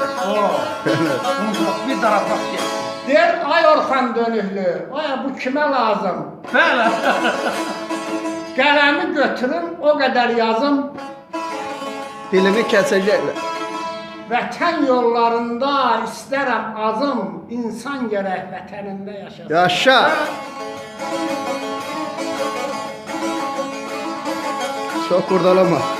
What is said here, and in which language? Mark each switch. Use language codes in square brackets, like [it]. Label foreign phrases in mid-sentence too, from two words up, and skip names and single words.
[tr] Bir tarafa gel. Der, [az] ay Orxan dönüklü, ay bu kimə lazım? Bəli. Qələmi götürün, o qədər yazım. [tr] Dilimi kesecekler. [az] Vətən yollarında istərəm azım, insan gərək vətənində yaşasın. Yaşa. [tr] Çok kurdalama.